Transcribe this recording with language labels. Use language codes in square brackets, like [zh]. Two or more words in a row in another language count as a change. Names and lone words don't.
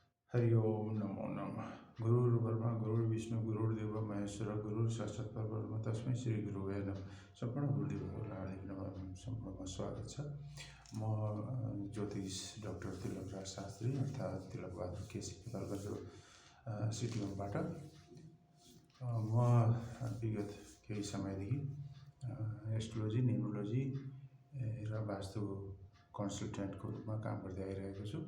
[sa] हरि ओम नमो नमः। गुरुर्ब्रह्मा गुरुर्विष्णु गुरुर्देव महेश्वर गुरुर साक्षात् परब्रह्म तस्मै श्री गुरुवे नमः। [ne] सम्पूर्ण गुरुदेवहरूलाई हार्दिक नमन सम्पूर्णमा स्वागत छ। म ज्योतिष डाक्टर तिलकराज शास्त्री अर्थात् तिलकबहादुर केसी नेपालको सिटिङबाट म विगत केही समयदेखि [en] astrology numerology [ne] र वास्तु कन्सल्टेन्टको रूपमा काम गर्दै आइरहेको छु।